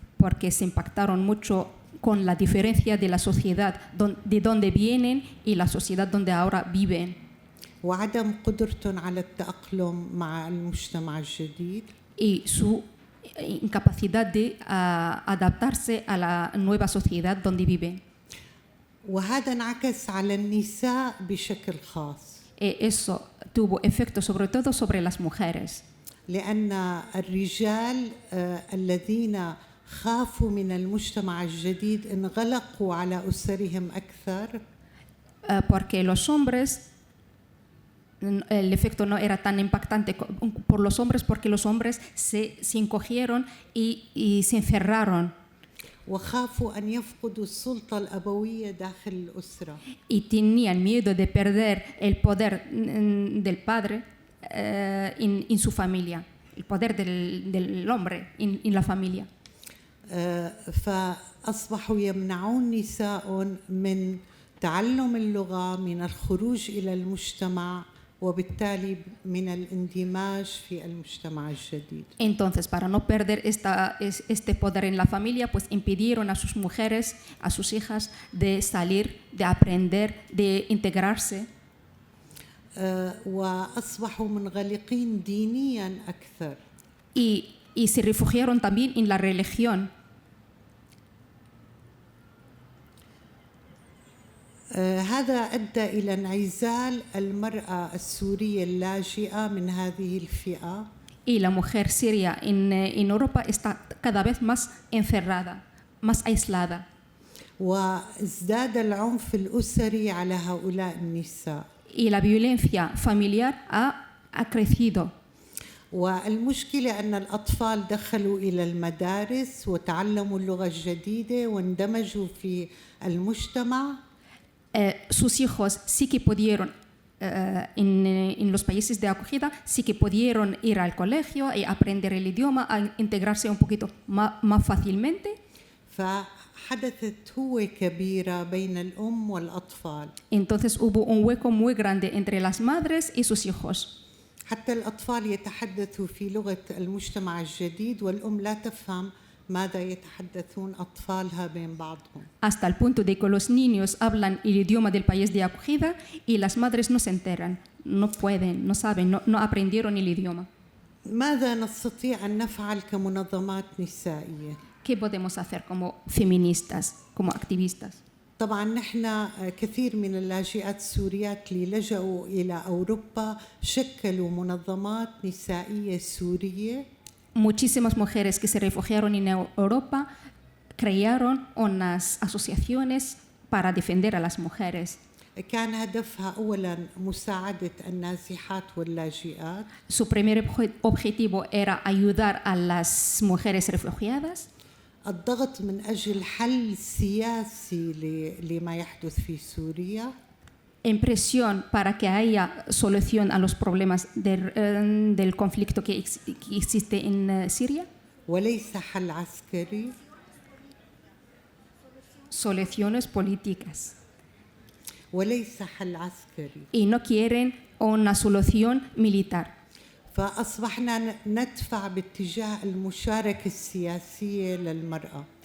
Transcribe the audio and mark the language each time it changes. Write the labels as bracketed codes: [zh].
[es] Porque se impactaron mucho con la diferencia de la sociedad de donde vienen y la sociedad donde ahora viven. [ar] وعدم قدرتهم على التأقلم مع المجتمع الجديد. [es] Y su incapacidad de adaptarse a la nueva sociedad donde viven. [ar] وهذا انعكس على النساء بشكل خاص. [es] Eso tuvo efecto sobre todo sobre las mujeres. [ar] لأن الرجال الذين خافوا من المجتمع الجديد انغلقوا على أسرهم أكثر. [es] Porque los hombres, el efecto no era tan impactante por los hombres porque los hombres se encogieron y se encerraron. [ar] وخافوا أن يفقدوا السلطة الأبوية داخل الأسرة. [es] Y tenían miedo de perder el poder del padre en su familia, el poder del hombre en la familia. [ar] فأصبحوا يمنعون نساء من تعلم اللغة، من الخروج إلى المجتمع، وبالتالي من الاندماج في المجتمع الجديد. [es] Entonces, para no perder este poder en la familia, pues impidieron a sus mujeres, a sus hijas, de salir, de aprender, de integrarse. [ar] وأصبحوا منغلقين دينيا أكثر. [es] Y se refugiaron también en la religión. [ar] هذا أدى إلى انعزال المرأة السورية اللاجئة من هذه الفئة. [es] Y la mujer siria en Europa está cada vez más encerrada, más aislada. [ar] وازداد العنف الأسري على هؤلاء النساء. [es] Y la violencia familiar ha crecido. [ar] والمشكلة أن الأطفال دخلوا إلى المدارس وتعلموا اللغة الجديدة واندمجوا في المجتمع. [es] Sus hijos sí que pudieron, en los países de acogida, sí que pudieron ir al colegio y aprender el idioma, a integrarse un poquito más fácilmente. [ar] فحدثت هوة كبيرة بين الأم والأطفال. [es] Entonces hubo un hueco muy grande entre las madres y sus hijos. [ar] حتى الأطفال يتحدثوا في لغة المجتمع الجديد والأم لا تفهم ماذا يتحدثون أطفالها بين بعضهم. [es] Hasta el punto de que los niños hablan el idioma del país de acogida y las madres no se enteran, no pueden, no saben, no aprendieron el idioma. [ar] ماذا نستطيع أن نفعل كمنظمات نسائية؟ [es] ¿Qué podemos hacer como feministas, como activistas? [ar] طبعا نحن كثير من اللاجئات السوريات اللي لجأوا إلى أوروبا شكلوا منظمات نسائية سورية. [es] Muchísimas mujeres que se refugiaron en Europa crearon unas asociaciones para defender a las mujeres. [ar] كان هدفها أولاً مساعدة النازحات واللاجئات. [es] Su primer objetivo era ayudar a las mujeres refugiadas. [ar] الضغط من أجل حل سياسي لما يحدث في سوريا. [es] Presión para que haya solución a los problemas del conflicto que existe en Siria. [ar] وليس حل عسكري. [es] Soluciones políticas. [ar] وليس حل عسكري. [es] Y no quieren una solución militar. [ar] فأصبحنا ندفع باتجاه المشاركة السياسية للمرأة.